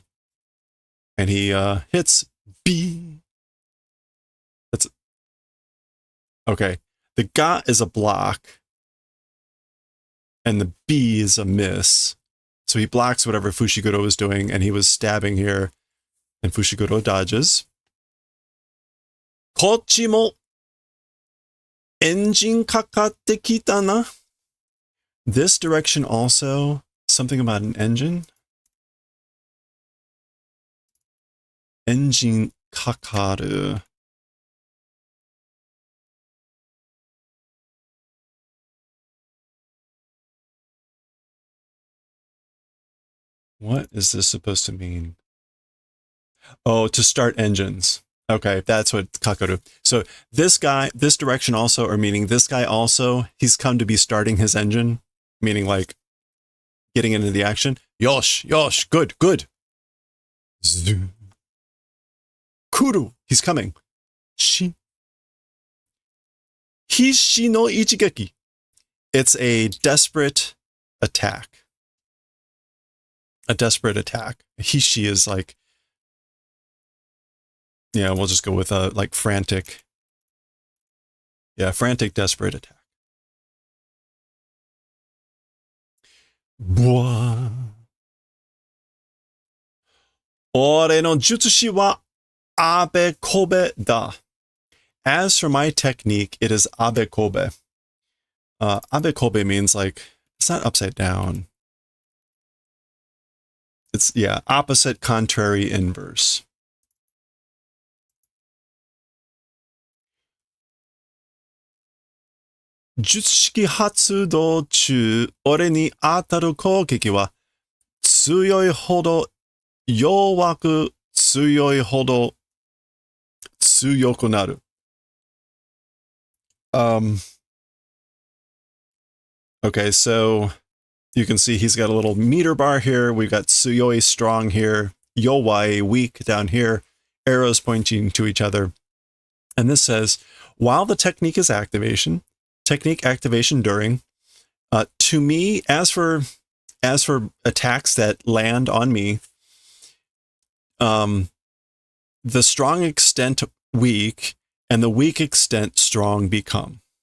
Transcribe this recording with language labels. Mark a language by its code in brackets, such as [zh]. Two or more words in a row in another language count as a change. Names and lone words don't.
[en] And he hits B. That's okay. The ga is a block. And the B is a miss. So he blocks whatever Fushiguro was doing, and he was stabbing here. And Fushiguro dodges. [ja] こっちもエンジンかかってきたな. [en] This direction also, something about an engine. [ja] エンジンかかる. [en] What is this supposed to mean? Oh, to start engines. Okay, that's what kakaru. So this guy, this direction also, or meaning this guy also, he's come to be starting his engine, meaning like getting into the action. [ja] よし、よし, [en] good, good. Zzz. Kuru, he's coming. [ja] Shi. 必死の一撃. [en] It's a desperate attack. A desperate attack. Hishi is like, yeah, we'll just go with like frantic. Yeah, frantic, desperate attack. Bwa. [ja] 俺の術式はあべこべだ. [en] As for my technique, it is [ja] あべこべ. あべこべ [en] means like, it's not upside down. It's, yeah, opposite, contrary, inverse. [ja] 術式発動中俺に当たる攻撃は強いほど弱く強いほど強くなる. [en] Okay, so you can see he's got a little meter bar here. We've got tsuyoi, strong here, yowai, weak down here, arrows pointing to each other. And this says, while the technique is activation, technique activation during, to me, as for attacks that land on me, the strong extent weak and the weak extent strong become.